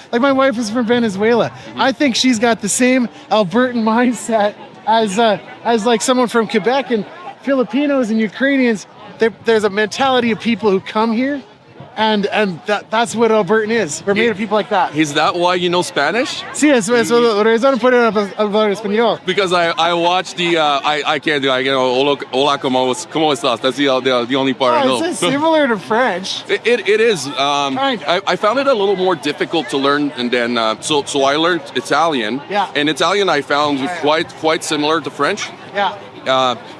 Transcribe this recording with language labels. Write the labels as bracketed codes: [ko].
[en] Like my wife is from Venezuela. I think she's got the same Albertan mindset as like someone from Quebec, and Filipinos and Ukrainians. There's a mentality of people who come here. And that's what Albertan is. We're made of people like that. Is that why you know Spanish? [es] Sí, eso razón por hablar español. [en] Because I watched the I can't do [es] hola como estás. [en] That's the only part I know. It's similar to French. It is. I found it a little more difficult to learn, and then so I learned Italian. Yeah. And Italian I found quite similar to French. Yeah.